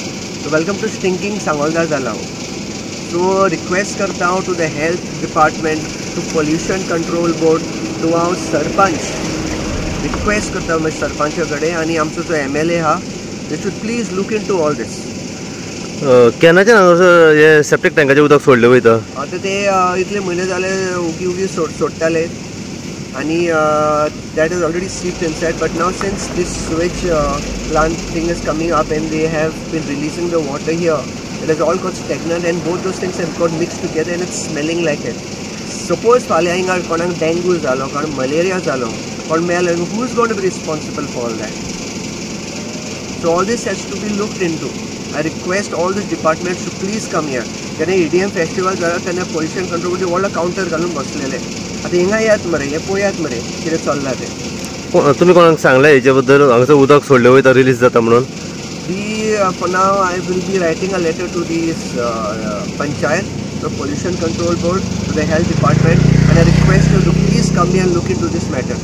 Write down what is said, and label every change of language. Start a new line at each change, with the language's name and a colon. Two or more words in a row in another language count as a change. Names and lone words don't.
Konkani: सो
English: welcome to stinking
Konkani: सांगोळकार जाला हांव। सो रिक्वेस्ट करता हांव
English: to the health department to pollution control board
Konkani: टू हांव सरपंच रिक्वेस्ट करता मागीर सरपंचा कडेन आनी आमचो जो MLA आहा
English: they should please look in to all these.
Konkani: केन्नाच्यान हांगासर हे सेप्टीक टँकाचें उदक सोडलें वयता? आतां ते इतले म्हयने जाले उगी सोडटाले आनी
English: that is already seeped inside, but now since this sewage plant thing is coming up and they have been releasing the water here, it has all got stagnant and both those things have got mixed together and it's smelling like it.
Konkani: Suppose फाल्यां हिंगा कोणाक डेंगू जालो कोणाक मलेरिया जालो कोण मेलो,
English: who is going to be responsible for all that? So all this has to be looked into. I request all the departments to please come here.
Konkani: जेन्ना EDM फेस्टिवल जाला तेन्ना
English: pollution control
Konkani: व्हडलो कावंटर घालून बसलेले आतां हिंगा येयात मरे हे पळयात मरे कितें चल्लां तें। तुमी कोणाक सांगलें हेचे बद्दल हांगासर उदक सोडलें वयता रिलीज जाता म्हणून?
English: For now I will be writing a letter to this panchayat, the pollution control board, to the health department and I request you to please come here and look into this matter.